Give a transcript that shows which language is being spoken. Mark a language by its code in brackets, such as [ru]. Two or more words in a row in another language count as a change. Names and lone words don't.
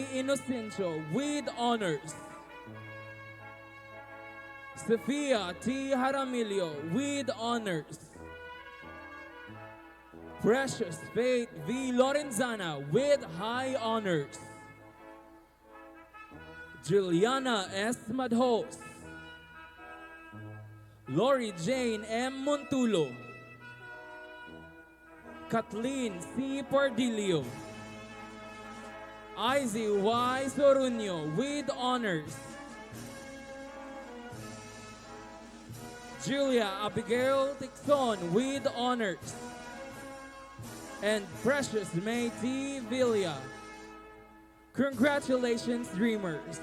[en] Inocencio with honors. Sophia T. Jaramillo with honors. Precious Faith V. Lorenzana with high honors. Juliana S. Madhos. Lori Jane M. Montulo. Kathleen C. Pardilio. Izzy Y. Sorunio with honors. Julia Abigail Tixon with honors. And Precious May T. Villa. Congratulations, Dreamers.